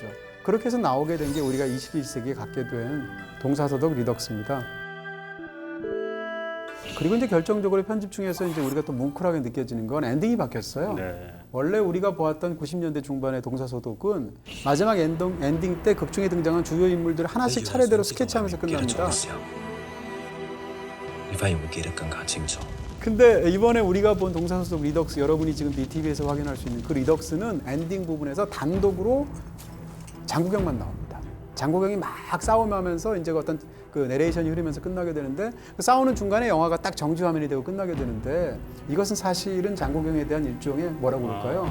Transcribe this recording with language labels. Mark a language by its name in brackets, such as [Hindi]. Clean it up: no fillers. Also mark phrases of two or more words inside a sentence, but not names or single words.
[Korean] 그렇게 해서 나오게 된 게 우리가 21세기에 갖게 된 동사소독 리덕스입니다. 그리고 이제 결정적으로 편집 중에서 이제 우리가 또 뭉클하게 느껴지는 건 엔딩이 바뀌었어요. 네. 원래 우리가 보았던 90년대 중반의 동사소독은 마지막 엔딩 때 극중에 등장한 주요 인물들 하나씩 차례대로 스케치하면서 끝납니다. [Cantonese] 你發現會記得更加清楚。 [Korean] 근데 이번에 우리가 본 동사소독 리덕스 여러분이 지금 BTV에서 확인할 수 있는 그 리덕스는 엔딩 부분에서 단독으로 장국영만 나옵니다. 장국영이 막 싸움하면서 이제 어떤 그 내레이션이 흐르면서 끝나게 되는데 그 싸우는 중간에 영화가 딱 정지 화면이 되고 끝나게 되는데 이것은 사실은 장국영에 대한 일종의 뭐라고 볼까요?